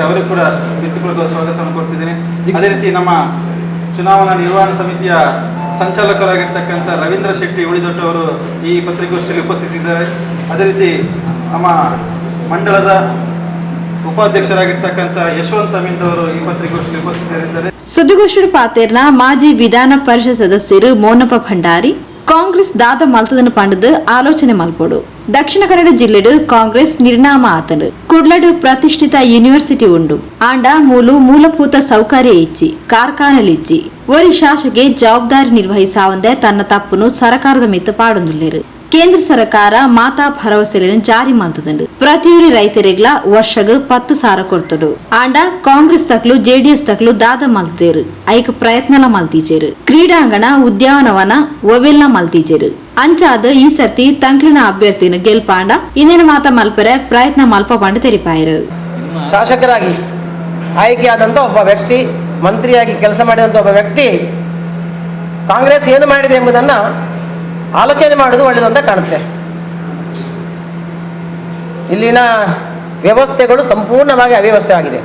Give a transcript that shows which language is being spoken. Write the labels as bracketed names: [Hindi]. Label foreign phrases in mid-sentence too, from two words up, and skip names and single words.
[Kannada] ಅವರಿಗೂ ಕೂಡ ಪ್ರೀತಿಪೂರ್ವಕವಾದ ಸ್ವಾಗತವನ್ನು ಕೊಡ್ತಿದ್ದೇನೆ. ಅದೇ ರೀತಿ ನಮ್ಮ ಚುನಾವಣಾ ನಿರ್ವಹಣಾ ಸಮಿತಿಯ ಸಂಚಾಲಕರಾಗಿರ್ತಕ್ಕಂಥ ರವೀಂದ್ರ ಶೆಟ್ಟಿ ಉಳಿದೊಟ್ಟು ಅವರು ಈ ಪತ್ರಿಕಾಗೋಷ್ಠಿಯಲ್ಲಿ ಉಪಸ್ಥಿತಿದ್ದಾರೆ. ಅದೇ ರೀತಿ ನಮ್ಮ ಮಂಡಳದ ಉಪಾಧ್ಯಕ್ಷರಾಗಿರ್ತಕ್ಕಂಥ ಯಶವಂತ ಅಮೀನ್ ಅವರು ಈ ಪತ್ರಿಕಾಗೋಷ್ಠಿಯಲ್ಲಿ ಉಪಸ್ಥಿತರಿದ್ದಾರೆ. [Tulu] ಸುದ್ದಿಗೋಷ್ಠಿ ಪಾತೇರ್ನ ಮಾಜಿ ವಿಧಾನ ಪರಿಷತ್ ಸದಸ್ಯರು ಮೋನಪ್ಪ ಭಂಡಾರಿ ಕಾಂಗ್ರೆಸ್ ದಾದ ಮಲ್ತದನ್ನು ಪಂಡದು ಆಲೋಚನೆ ಮಲ್ಪೋಡು. ದಕ್ಷಿಣ ಕನ್ನಡ ಜಿಲ್ಲೆಡು ಕಾಂಗ್ರೆಸ್ ನಿರ್ನಾಮ ಆತನು ಕುಡ್ಲಡು ಪ್ರತಿಷ್ಠಿತ ಯೂನಿವರ್ಸಿಟಿ ಉಂಡು. ಆಂಡ ಮೂಲಭೂತ ಸೌಕರ್ಯ ಇಚ್ಚಿ ಕಾರ್ಖಾನೆಲು ಇಚ್ಚಿ ಒರಿ ಶಾಸಗೆ ಜವಾಬ್ದಾರಿ ನಿರ್ವಹಿಸಾವಂದೆ ತನ್ನ ತಪ್ಪುನು ಸರಕಾರದ ಮಿತ್ತು ಪಾಡೊಂದುಲ್ಲೇರು. ಕೇಂದ್ರ ಸರ್ಕಾರ ಮಾತಾ ಭರವಸೆಯನ್ನು ಜಾರಿ ಮಲ್ತದಂಡು. ಪ್ರತಿಯೊರಿ ರೈತರಿಗ್ಲ ವರ್ಷಗ 10,000 ಕೊಡ್ತಡು. ಆಂಡ ಕಾಂಗ್ರೆಸ್ ತಕ್ಲು ಜೆಡಿಎಸ್ ತಕ್ಲು ದಾದ ಮಲ್ತೇರು ಐಕ ಪ್ರಯತ್ನಲ ಮಲ್ತೀಜೇರು. ಕ್ರೀಡಾಂಗಣ ಉದ್ಯಾನವನ ಒವೆಲ್ನ ಮಲ್ತೀಜೇರು. ಅಂಚಾದ ಈ ಸರ್ತಿ ತಂಕ್ಲಿನ ಅಭ್ಯರ್ಥಿನ ಗೆಲ್ಪಾಂಡ ಇನ್ನೇನು ಮಾತ ಮಲ್ಪರೆ ಪ್ರಯತ್ನ ಮಲ್ಪ ಪಾಂಡ ತೆರಿಪಾಯರು. [Kannada] ಶಾಸಕರಾಗಿ ಆಯ್ಕೆಯಾದಂಥ ಒಬ್ಬ ವ್ಯಕ್ತಿ, ಮಂತ್ರಿಯಾಗಿ ಕೆಲಸ ಮಾಡಿದಂಥ ಒಬ್ಬ ವ್ಯಕ್ತಿ ಕಾಂಗ್ರೆಸ್ ಏನು ಮಾಡಿದೆ ಎಂಬುದನ್ನು ಆಲೋಚನೆ ಮಾಡೋದು ಒಳ್ಳೆಯದು ಅಂತ ಕಾಣುತ್ತೆ. ಇಲ್ಲಿನ ವ್ಯವಸ್ಥೆಗಳು ಸಂಪೂರ್ಣವಾಗಿ ಅವ್ಯವಸ್ಥೆ ಆಗಿದೆ.